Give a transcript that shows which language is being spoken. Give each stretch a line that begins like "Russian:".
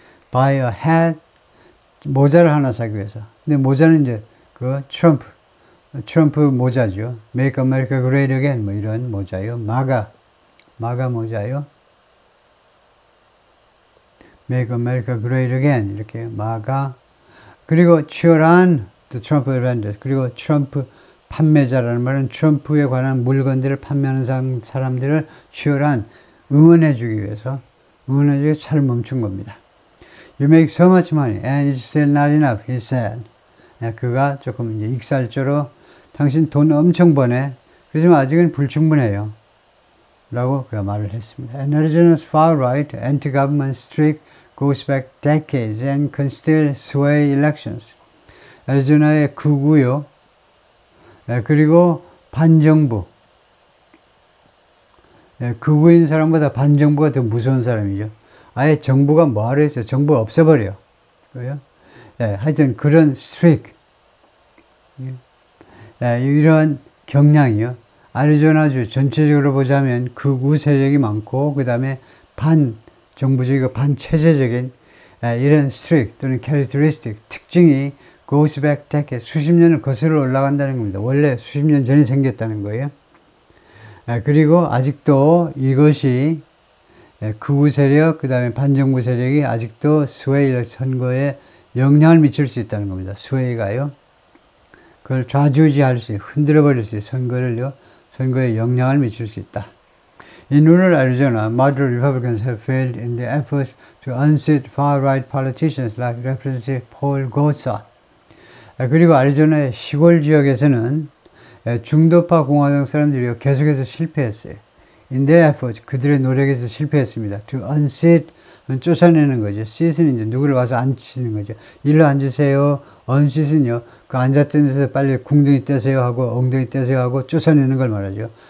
English: Buy a hat,
Korean: 모자를 하나 사기 위해서. 근데 모자는 이제 그 트럼프 모자죠.
English: Make America Great Again,
Korean: 뭐 이런 모자요. 마가 모자요.
English: Make America Great Again,
Korean: 이렇게 마가. 그리고
English: cheer on the Trump vendors.
Korean: 그리고 트럼프 판매자라는 말은 트럼프에 관한 물건들을 판매하는 사람들을
English: cheer on,
Korean: 응원해주기 위해서 차를 멈춘 겁니다.
English: You make so much money and it's still not enough, he said.
Korean: 그가 조금 이제 익살조로 당신 돈 엄청 버네. 그렇지만 아직은 불충분해요. 라고 그가 말을 했습니다.
English: And Arizona's far-right, anti-government streak goes back decades and can still sway elections.
Korean: 애리조나의 극우요. 그리고 반정부. 극우인 사람보다 반정부가 더 무서운 사람이죠. 아예 정부가 뭐하러 했어요? 정부가 없애버려. 그래요? 하여튼 그런 스트릭. 이런 경향이요. 애리조나주 전체적으로 보자면 극우 세력이 많고, 그 다음에 반정부적이고 반체제적인 이런 스트릭 또는 characteristic, 특징이
English: goes back decades,
Korean: 수십 년을 거슬러 올라간다는 겁니다. 원래 수십 년 전에 생겼다는 거예요. 그리고 아직도 이것이 극우 세력, 그 다음에 반정부 세력이 아직도 스웨이 선거에 영향을 미칠 수 있다는 겁니다. 스웨이가요. 그걸 좌지우지할 수, 흔들어 버릴 수, 선거에 영향을 미칠 수 있다.
English: In rural Arizona, moderate Republicans have failed in their efforts to unseat far-right politicians like Representative Paul Gosar.
Korean: 그리고 애리조나의 시골 지역에서는 중도파 공화당 사람들이 계속해서 실패했어요.
English: In their efforts,
Korean: 그들의 노력에서 실패했습니다.
English: To unseat,
Korean: 쫓아내는 거죠. seat은 이제 누구를 와서 앉히는 거죠. 일로 앉으세요. unseat은요, 그 앉았던 데서 빨리 궁둥이 떼세요 하고 엉덩이 떼세요 하고 쫓아내는 걸 말하죠.